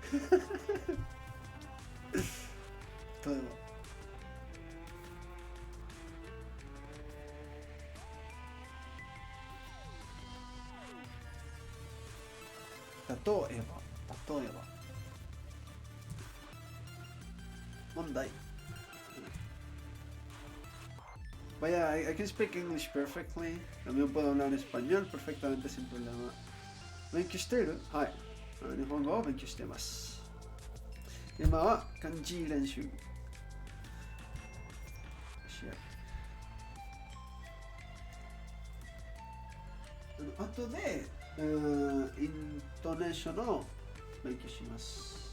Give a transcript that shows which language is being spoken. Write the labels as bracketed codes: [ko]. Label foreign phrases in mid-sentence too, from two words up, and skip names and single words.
[ja] えば問題。Vaya, [en] I can speak English perfectly. [es] También puedo hablar español perfectamente sin problema. [ja] 勉強している？はい。日本語を勉強しています。今は漢字練習。あとで、イントネーションを勉強します。